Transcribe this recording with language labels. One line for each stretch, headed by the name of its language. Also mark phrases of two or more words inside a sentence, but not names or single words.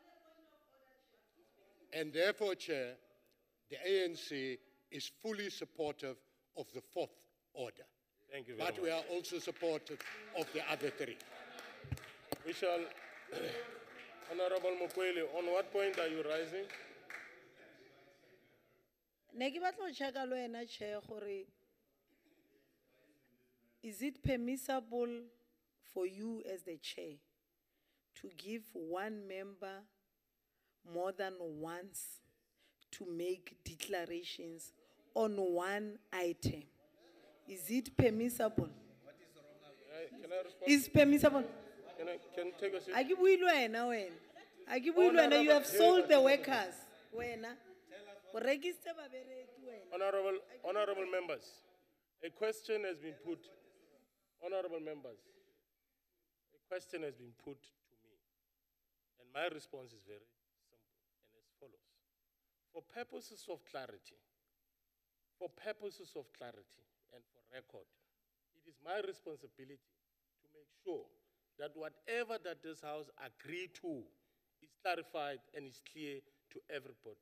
English: And therefore, Chair, the ANC is fully supportive of the fourth order. Thank you very much. But we are also supportive of the other three. We shall, Honorable Mukweli, on what point are you rising?
Southern Sotho: Ne ke batla ho check-a le wena,
English: Chair, gore is it permissible for you as the chair to give one member more than once to make declarations on one item? Is it permissible? Can I respond? Is permissible? Can I take a seat?
Southern Sotho: A ke bue le wena wena. A ke bue le wena,
English: you have sold the workers.
Southern Sotho: Wena. O rekisitse babereki wena.
English: Honorable members, a question has been put. Honorable members, a question has been put to me, and my response is very simple and as follows. For purposes of clarity, and for record, it is my responsibility to make sure that whatever that this House agreed to is clarified and is clear to everybody.